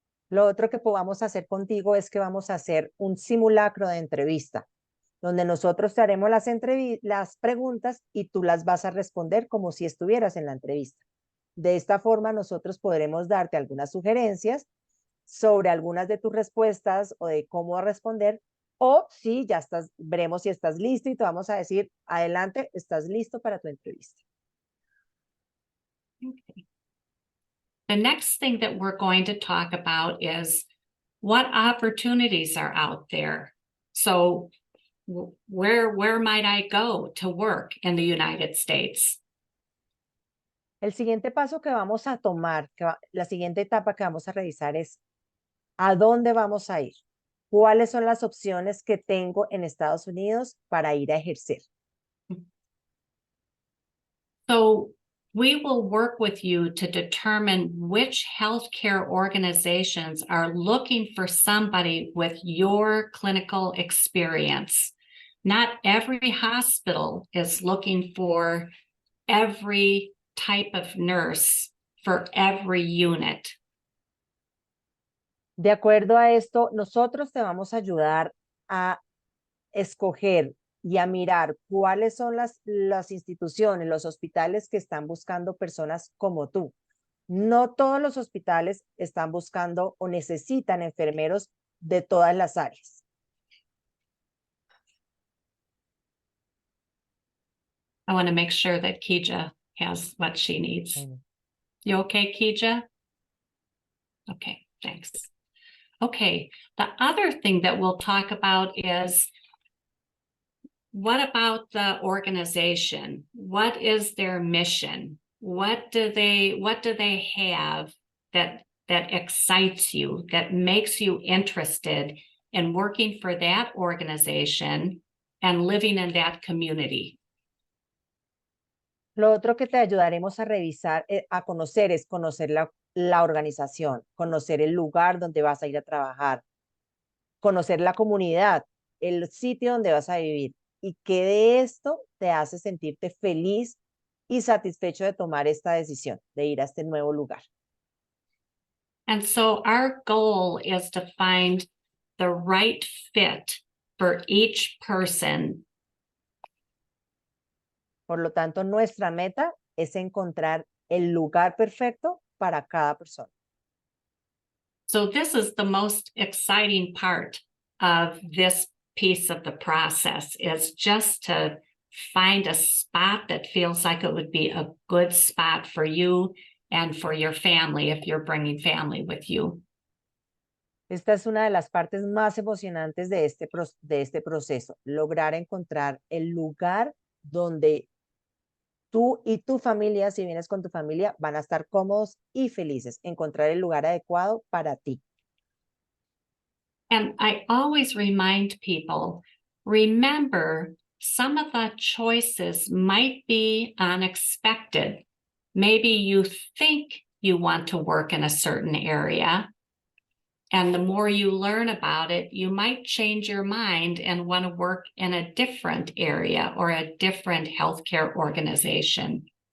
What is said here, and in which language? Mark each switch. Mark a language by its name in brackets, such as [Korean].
[Spanish] Lo otro que podamos hacer contigo es que vamos a hacer un simulacro de entrevista, donde nosotros te haremos las preguntas y tú las vas a responder como si estuvieras en la entrevista. De esta forma, nosotros podremos darte algunas sugerencias sobre algunas de tus respuestas o de cómo responder, o si ya veremos si estás listo y te vamos a decir, adelante, estás listo para tu entrevista. [English] Okay. The next thing that we're going to talk about is what opportunities are out there. So where might I go to work in the United States? [Spanish] El siguiente paso que vamos a tomar, la siguiente etapa que vamos a revisar es ¿a dónde vamos a ir? ¿Cuáles son las opciones que tengo en Estados Unidos para ir a ejercer? [English] So we will work with you to determine which healthcare organizations are looking for somebody with your clinical experience. Not every hospital is looking for every type of nurse for every unit. [Spanish] De acuerdo a esto, nosotros te vamos a ayudar a escoger y a mirar cuáles son las instituciones, los hospitales que están buscando personas como tú. No todos los hospitales están buscando o necesitan enfermeros de todas las áreas. [English] I want to make sure that Kija has what she needs. You okay, Kija? Okay, thanks. Okay, the other thing that we'll talk about is what about the organization? What is their mission? What do they have that excites you, that makes you interested in working for that organization and living in that community? [Spanish] Lo otro que te ayudaremos a revisar, a conocer, es conocer la organización, conocer el lugar donde vas a ir a trabajar, conocer la comunidad, el sitio donde vas a vivir, y que de esto te hace sentirte feliz y satisfecho de tomar esta decisión, de ir a este nuevo lugar. [English] And so our goal is to find the right fit for each person. [Spanish] Por lo tanto, nuestra meta es encontrar el lugar perfecto para cada persona. [English] So this is the most exciting part of this piece of the process, is just to find a spot that feels like it would be a good spot for you and for your family if you're bringing family with you. [Spanish] Esta es una de las partes más emocionantes de este proceso, lograr encontrar el lugar donde tú y tu familia, si vienes con tu familia, van a estar cómodos y felices, encontrar el lugar adecuado para ti. [English] And I always remind people, remember, some of the choices might be unexpected. Maybe you think you want to work in a certain area, and the more you learn about it, you might change your mind and want to work in a different area or a different healthcare organization.